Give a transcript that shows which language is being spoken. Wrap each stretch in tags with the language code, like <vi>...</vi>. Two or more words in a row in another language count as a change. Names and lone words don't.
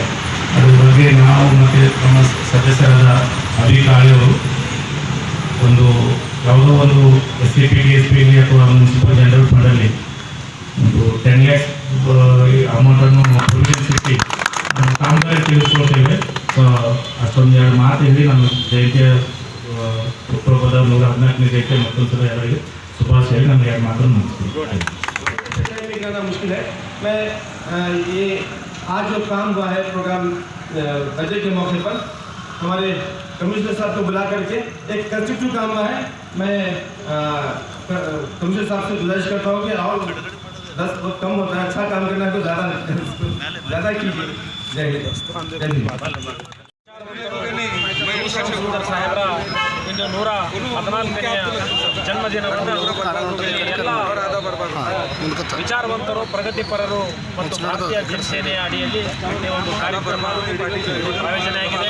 <kn>ಅದ್ರ ಬಗ್ಗೆ ನಾವು ಮತ್ತು ನಮ್ಮ ಸದಸ್ಯರಾದ ಅಧಿಕಾರಿಗಳು ಒಂದು ಯಾವುದೋ ಒಂದು SCP DSP ಅಥವಾ</kn> <en>municipal general</en> <kn>ಫಂಡಲ್ಲಿ ಒಂದು 10 lakhs ಅಮೌಂಟನ್ನು ಪ್ರೊವಿಷನ್ಸ್ ಇಟ್ಟು ನಮ್ಮ ಕಾಮಗಾರಿ ತಿಳಿಸ್ಕೊಳ್ತೇವೆ. ಸೊ ಅಷ್ಟೊಂದು ಎರಡು ಮಾತು ಹೇಳಿ ನಮ್ಮ ಜಯಂತಿಯ ಹುಟ್ಟುಹಬ್ಬದ 114ನೇ ಜಯಂತಿ ಮತ್ತೊಂದು ಸಲ ಎಲ್ಲರಿಗೆ ಶುಭಾಶಯ ಹೇಳಿ ನಮಗೆ ಎರಡು ಮಾತನ್ನು</kn> <hi>मुझे मुश्किल है। मैं ये आज जो काम हुआ है प्रोग्राम बजट के मौके पर हमारे कमिश्नर साहब को बुला करके एक कंस्ट्रक्टिव काम हुआ है। मैं कमिश्नर साहब से गुजारिश करता हूँ कि और 10 बहुत कम होता है, अच्छा काम करना है तो ज़्यादा कीजिए। जय हिंद जय हिंद।</hi> <kn>ಸುಂದರ್ ಸಾಹೇಬರ ಇಂದು 114ನೇ ಜನ್ಮದಿನವನ್ನು ಎಲ್ಲ ವಿಚಾರವಂತರು ಪ್ರಗತಿಪರರು ಮತ್ತು ಭಾರತೀಯ ಜನಸೇನೆಯ ಅಡಿಯಲ್ಲಿ ಈ ಒಂದು ಕಾರ್ಯಕ್ರಮ ಆಯೋಜನೆಯಾಗಿದೆ.</kn>